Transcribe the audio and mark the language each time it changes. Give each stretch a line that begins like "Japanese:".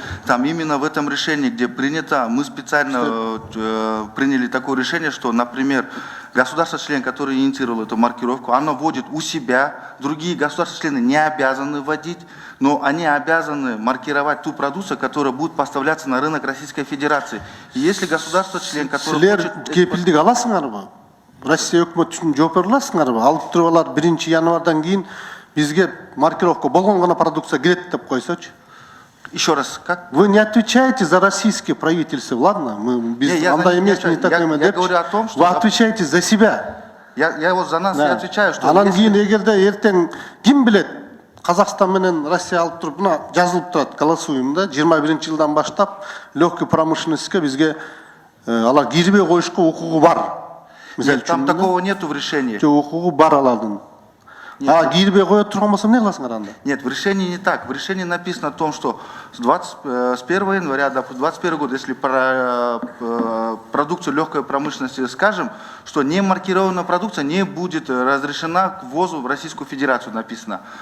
Russian: Там именно в этом решении, где принято, мы специально приняли такое решение, что, например, государство-член, который инициировал эту маркировку, оно вводит у себя, другие государства-члены не обязаны вводить, но они обязаны маркировать ту продукцию, которая будет поставляться на рынок Российской Федерации. И если государство-член, который хочет...
Kyrgyz: Кепилдик аласыңарбы? Россия өкмөтү үчүн жооп бере аласыңарбы? Алып туруп алар 1 январдан кийин бизге маркировка болгон гана продукция кирет деп койсочу.
Russian: Еще раз, как? Вы не отвечаете за российское правительство, ладно? Я говорю о том, что... Вы отвечаете за себя. Я вот за нас и отвечаю, что...
Kyrgyz: Анан кийин эгерде эртең ким билет, Казакстан менен Россия алып туруп, мына жазылып турат голосуемда 21 жылдан баштап
Russian: легкий промышленностьке
Kyrgyz: бизге алар кирбей коюшка укугу бар.
Russian: Нет, там такого нету в решении.
Kyrgyz: Укугу бар алардын. Кирбей коет турган болсо эмне кыласыңар анда?
Russian: Нет, в решении не так. В решении написано о том, что с 1 января до 2021 года, если про продукцию легкой промышленности скажем, что не маркированная продукция не будет разрешена к ввозу в Российскую Федерацию, написано.